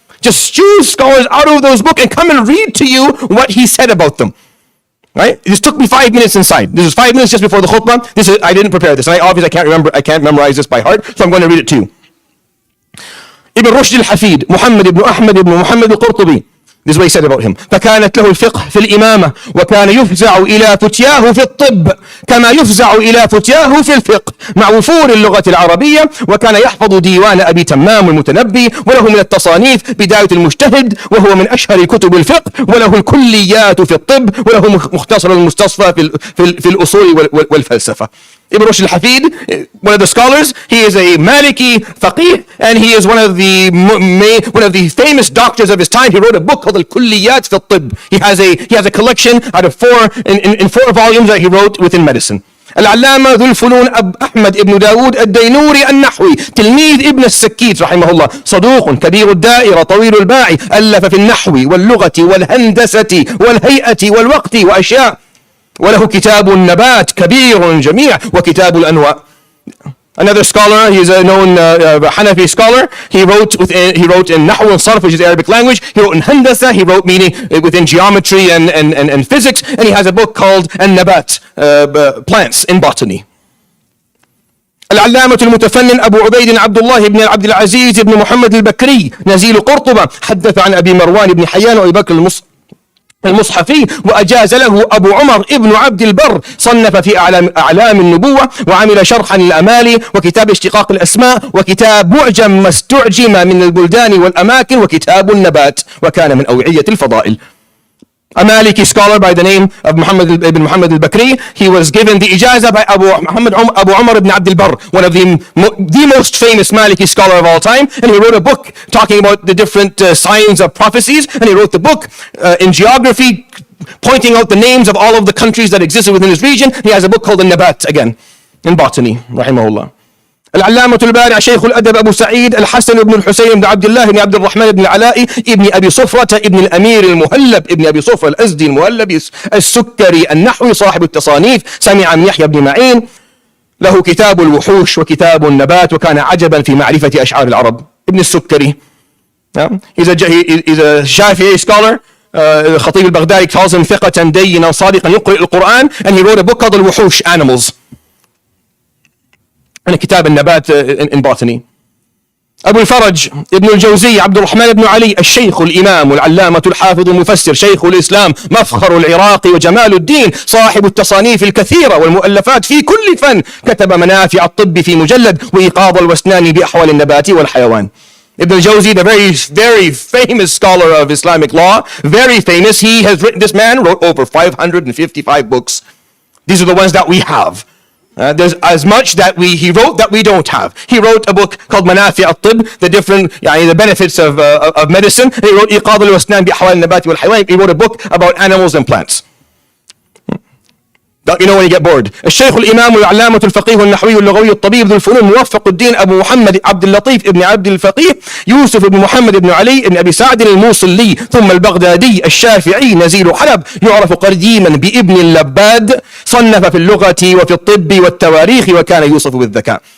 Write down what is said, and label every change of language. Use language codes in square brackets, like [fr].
[en] Just choose scholars out of those books and come and read to you what he said about them. Right? This took me 5 minutes inside. This was 5 minutes just before the khutbah. I didn't prepare this. And I can't memorize this by heart, so I'm going to read it to you. Ibn Rushd al-Hafid, Muhammad ibn Ahmad ibn Muhammad al-Qurtubi. This is what he said about him. [ar] فكانت له الفقه في الإمامة وكان يفزع إلى فتياه في الطب كما يفزع إلى فتياه في الفقه مع وفور اللغة العربية وكان يحفظ ديوان أبي تمام المتنبي وله من التصانيف بداية المجتهد وهو من أشهر كتب الفقه وله الكليات في الطب وله مختصر المستصفى في الأصول والفلسفة. [en] Ibn Rushd al-Hafid, one of the scholars, he is a Maliki faqih, and he is one of the famous doctors of his time. He wrote a book called Al-Kulliyat fi al-Tibb. He has a collection out of 4 volumes that he wrote within medicine. [ar] العلامة ذو الفنون أحمد ابن داود الدينوري النحوي تلميذ ابن السكيت رحمه الله صدوق كبير الدائرة طويل الباع ألف في النحو واللغة والهندسة والهيئة والوقت وأشياء وله كتاب النبات كبير جميع وكتاب الأنواع. [en] Another scholar, he's a known Hanafi scholar. He wrote in Nahw and Sarf, which is Arabic language. He wrote in Handasa. He wrote meaning within geometry and physics. And he has a book called An-Nabat, plants in botany. [ar] العلامة المتفنن أبو عبيد عبد الله بن عبد العزيز بن محمد البكري نزيل قرطبة حدث عن أبي مروان بن حيان وأبي بكر المصحفي وأجاز له أبو عمر ابن عبد البر صنف في أعلام النبوة وعمل شرحا للأمالي وكتاب اشتقاق الأسماء وكتاب معجم ما استعجم من البلدان والأماكن وكتاب النبات وكان من أوعية الفضائل. [en] a Maliki scholar by the name of Muhammad ibn Muhammad al-Bakri. He was given the ijazah by Abu Umar ibn Abd al-Barr, one of the most famous Maliki scholar of all time. And he wrote a book talking about the different signs of prophecies. And he wrote the book in geography, pointing out the names of all of the countries that existed within his region. He has a book called Nabat again, in botany, rahimahullah. [ar] العلامة البارع شيخ الأدب أبو سعيد الحسن بن الحسين بن عبد الله بن عبد الرحمن بن العلاء ابن أبي صفرة ابن الأمير المهلب ابن أبي صفرة الأزدي المهلب السكري النحوي صاحب التصانيف، سمع من يحيى بن معين، له كتاب الوحوش وكتاب النبات، وكان عجبا في معرفة أشعار العرب. [en] ابن السكري. He's a Shafi'i scholar. الخطيب البغدادي calls him [ar] ثقة دينا صادقا يقرأ القرآن, [en] and he wrote a book called الوحوش, animals, and كتاب النبات in botany. [ar] أبو الفرج ابن الجوزي عبد الرحمن بن علي الشيخ الإمام العلامة الحافظ المفسر شيخ الإسلام مفخر العراق وجمال الدين صاحب التصانيف الكثيرة والمؤلفات في كل فن، كتب منافع الطب في مجلد وإيقاظ الوسنان بأحوال النبات والحيوان. [en] Ibn al-Jawzi, the very famous scholar of Islamic law, very famous. This man wrote over 555 books. These are the ones that we have. There's as much that he wrote that we don't have. He wrote a book called Manafi' al-Tib, the benefits of medicine. [ar] He wrote إيقاظ الوسنان بأحوال النبات والحيوان. [en] He wrote a book about animals and plants. You know when you get bored. [ar] الشيخ الإمام العلامة الفقيه والنحوي اللغوي الطبيب ذو الفنون موفق الدين أبو محمد عبد اللطيف ابن عبد الفقيه يوسف بن محمد بن علي بن أبي سعد الموصلي ثم البغدادي الشافعي نزيل حلب، يعرف قديما بابن اللباد، صنف في اللغة وفي الطب والتواريخ وكان يوصف بالذكاء.